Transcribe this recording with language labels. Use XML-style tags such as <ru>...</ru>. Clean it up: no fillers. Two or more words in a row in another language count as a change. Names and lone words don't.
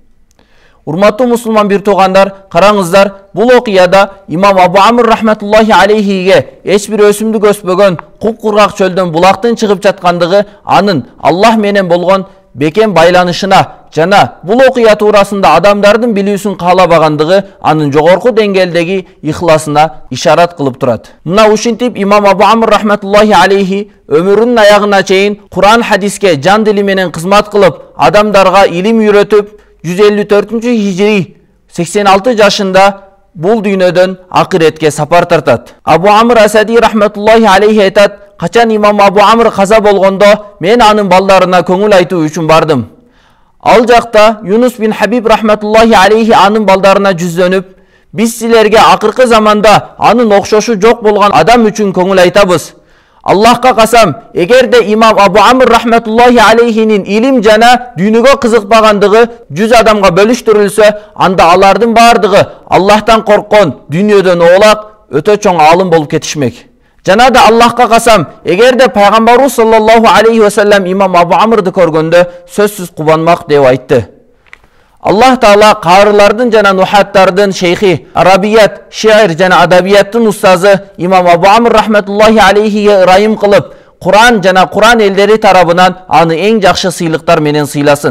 <ky>Урматтуу мусулман бир туугандар, караңыздар, бул окуяда имам Абу Амр</ky> <ar>رحمة الله عليه</ar> <ky>эч бир өсүмдүк өспөгөн куп-кургак чөлдөн булактын чыгып жаткандыгы анын Аллах менен болгон бекем байланышына жана бул окуя туурасында адамдардын билүүсүн каалабагандыгы анын жогорку деңгээлдеги ихласына ишарат кылып турат. Мына ушинтип имам Абу Амр</ky> <ar>رحمة الله عليه</ar> <ky>өмүрүнүн аягына чейин Куран хадиске жан дили менен кызмат кылып, адамдарга илим үйрөтүп, 154-хижри 86 жашында бул дүйнөдөн акыретке сапар тартат. Абу Амр Асади</ky> <ar>رحمة الله عليه</ar> <ky>айтат, качан имам Абу Амр каза болгондо, мен анын балдарына көңүл айтуу үчүн бардым. Ал жакта Юнус бин Хабиб</ky> <ar>رحمة الله عليه</ar> <ky>анын балдарына жүздөнүп: "Биз силерге акыркы заманда анын окшошу жок болгон адам үчүн көңүл айтабыз. Аллахка касам, эгерде имам Абу Амр</ky> <ar>رحمة الله عليه</ar> <ky>илим жана дүйнөгө кызыкпагандыгы 100 адамга бөлүштүрүлсө, анда алардын бардыгы Аллахтан корккон, дүйнөдөн оолак, өтө чоң алым болуп кетишмек. Жана да Аллахка касам, эгерде пайгамбарыбыз</ky> <ar>صلى الله عليه وسلم</ar> <ky>имам Абу Амрды көргөндө сөзсүз кубанмак деп айтты. Аллах Таала карылардын жана нухаттардын шейхи, арабият, шиир жана адабияттын устазы имам Абу Амр</ky> <ar>رحمة الله عليه</ar> <ky>ырайым кылып, Куран жана Куран элдери тарабынан аны эң жакшы сыйлыктар менен сыйласын.</ky>